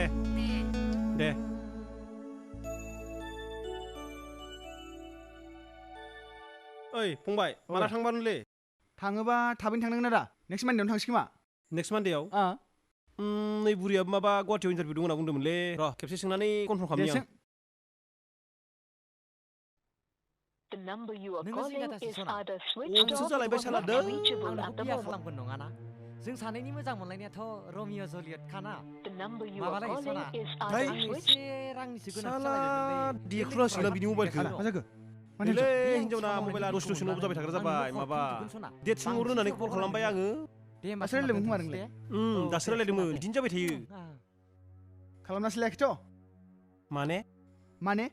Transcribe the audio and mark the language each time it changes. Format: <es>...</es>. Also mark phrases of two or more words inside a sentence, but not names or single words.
<brx>दे ओइ फंबाय माला थांबानोलै थाङोबा थाबैनो थांनांगोन आदा नेक्स्ट मान्डेआवनो थांसै खोमा नेक्स्ट मान्डेआव नै बुरियाबो माबा गुवाहाटीयाव इन्टारभिउ दं होनना बुंदोंमोनलै र' खेबसे सोंनानै कनफार्म खालामनि आं</brx> <en>The number you are</en> <brx>नोङो</brx> <en>calling</en> <brx>जिंगा दासि</brx> <en>is</en> <brx>सना।</brx> <en>either अ, switched</en> <brx>बिसोर</brx> <en>off</en> <brx>जालायबाय</brx> <en>or</en> <brx>साला</brx> <en>not</en> <brx>दों।</brx> <en>reachable</en> <brx>आं</brx> <en>at</en> <brx>नोंखौ</brx> <en>the</en> <brx>बिया</brx> <en>moment.</en> <brx>खालामगोन नङाना जों सानैनि मोजां मोनलायनायाथ' रमिअ जुलियट खाना</brx> <en>The number you are</en> <brx>माबालाय</brx> <en>calling</en> <brx>सना</brx> <en>is Hey. either</en> <brx>आंनो</brx> <en>switched</en> <brx>एसे रांनिसो गोनांथि साला जालायबायमोनलै डिएक्ट खालामसिगोन बिनि मबाइलखौ मा जाखो मानो नैलै बे आं हिनजावना सामावनो मबाइला डिग्रिखौ दसे अफ जाबाय थाग्रा मोननानै जाबाय आं माबा हरफिनजोबगोन सना। डेट सोंहरनो होननानै कल खालामबाय आङो दे होमबा दासो रायलायदोंमोन खोमा दोनथ'नोसै नोंलाय? दे। दासो रायलायदोंमोन बिदिनो जाबाय थायो खालामनासो लायाखैथ' माने</brx>